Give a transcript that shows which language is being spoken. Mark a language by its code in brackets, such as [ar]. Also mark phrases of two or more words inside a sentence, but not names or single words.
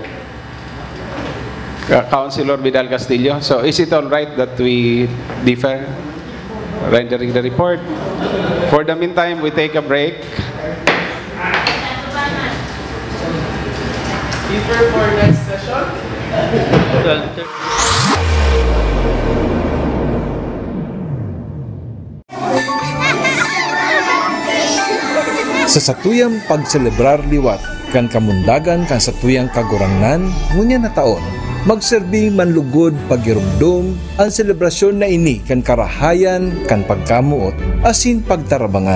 [en] Councilor Vidal Castillo. So, is it all right that we defer rendering the report? For the meantime, we take a break. Defer for next session? [bik] Sa Sa satuyang pagselebrar liwat kan kamundagan kan satuyang kagurangnan ngunya na taon, magserbi manlugod pagirumdum ang selebrasyon na ini kan karahayan kan pagkamuot asin pagtarabangan.